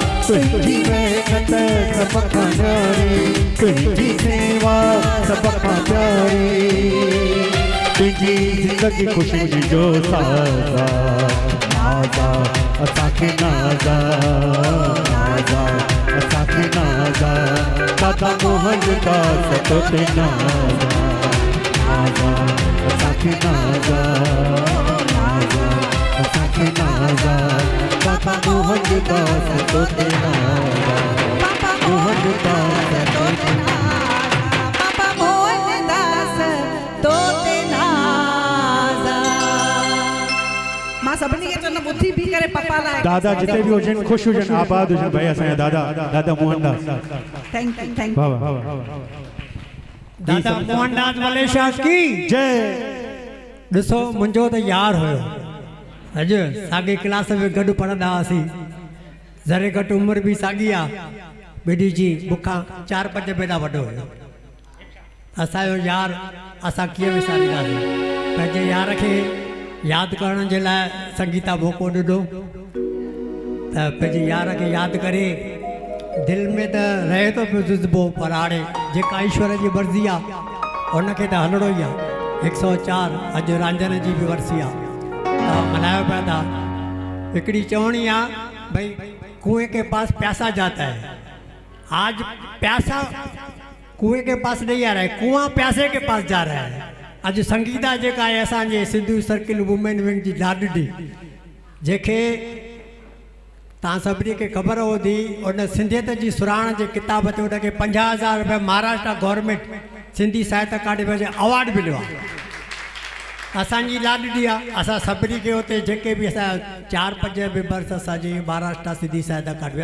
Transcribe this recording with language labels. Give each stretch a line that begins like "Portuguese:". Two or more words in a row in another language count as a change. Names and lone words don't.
Sindhi: तुझी मेहनत सब खां न्यारी, तुझी सेवा सब खां प्यारी, तुझी ज़िंदगी ख़ुशी जो साज़ा, नाज़ा असांखे नाज़ा, नाज़ा असांखे नाज़ा, दादा मोहन दास तोते नाज़ा, नाज़ा असांखे नाज़ा, नाज़ा असांखे नाज़ा, दादा मोहन दास तोते नाज़ा, मोहन दास तोते नाज़ा, पापा मोहन दास तोते नाज़ा। मां सभिनी खे चवंदमि ॿुधी बि करे पप्पा लाइ दादा जिते भी हुजनि ख़ुशि हुजनि आबाद हुजनि भाई असांजा दादा दादा मोहनदास
English: thank you thank वाह यू वाह
Sindhi: दादा मोहनदास मलेशिया की जय ॾिसो मुंहिंजो त यार हुयो अॼु साॻे क्लास में गॾु पढ़ंदा हुआसीं ज़रे घटि उमिरि बि साॻी आहे ॿिनी जी मूंखां 4-5 भेरा वॾो हुयो असांजो यार असां कीअं विसारींदासीं पंहिंजे यार खे यादि करण जे लाइ संगीता मौक़ो ॾिनो त पंहिंजे यार खे यादि करे दिलि में त रहे थो पियो जुज़्बो पर हाणे जेका ईश्वर जी मर्ज़ी आहे उनखे त हलणो ई आहे 104 अॼु रांझण जी बि वरसी आहे मल्हायो पिया था हिकिड़ी चवणी आहे
Hindi: भई कुएं के पास प्यासा जाता है आज प्यासा कुएं के पास नहीं आ रहा है कुआं प्यासे के पास जा रहा है
Sindhi: अॼु संगीता जेका आहे असांजे सिंधु सर्किल वुमेन विंग जी लाडली जंहिंखे तव्हां सभिनी खे ख़बर हूंदी उन सिंधियत जी सुराण जे किताब ते उनखे 50,000 रुपया महाराष्ट्र गवर्नमेंट सिंधी साहित्य अकाडमी जो अवार्ड मिलियो आहे असांजी लाडली आहे असां सभिनी खे हुते जेके बि असां 4-5 मेंबर्स असांजी महाराष्ट्र सिंधी साहित्य अकाडमी